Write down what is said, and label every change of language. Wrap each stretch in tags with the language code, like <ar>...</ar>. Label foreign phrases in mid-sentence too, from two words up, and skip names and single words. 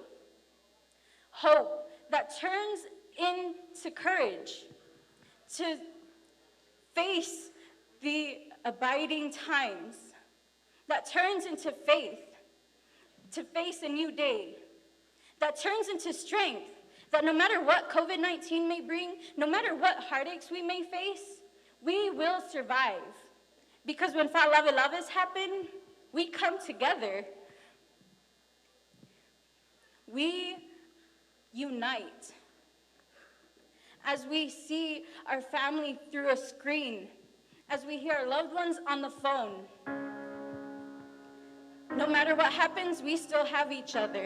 <en>Hope that turns into courage to face the abiding times, that turns into faith to face a new day, that turns into strength, that no matter what COVID-19 may bring, no matter what heartaches we may face, we will survive. Because when fa-lave-laves happen, we come together. We unite. As we see our family through a screen, as we hear our loved ones on the phone, no matter what happens, we still have each other.</en>